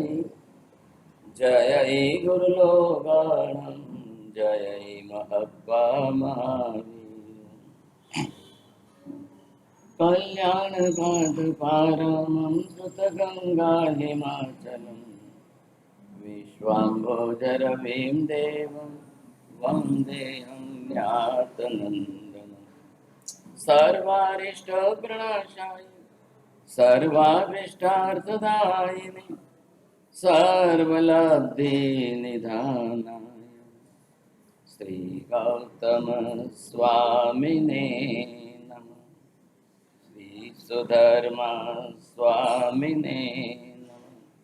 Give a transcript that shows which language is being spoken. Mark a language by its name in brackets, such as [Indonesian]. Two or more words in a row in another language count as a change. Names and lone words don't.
[Sanskrit] જય ગુરુલોગાણમ જય મહબ્બા મહાવીર કલ્યાણ ગાઢ પારમં સુત ગંગા હિમાચલમ વિશ્વાંભોજર ભીમ દેવમ વંદેહમ જ્ઞાતનંદનમ सर्वारिष्ट प्रणाशाय सर्वाभीष्टार्थदायिने सर्वलब्धि निधानाय श्री गौतम स्वामिने नमः श्री सुधर्मा स्वामिने नमः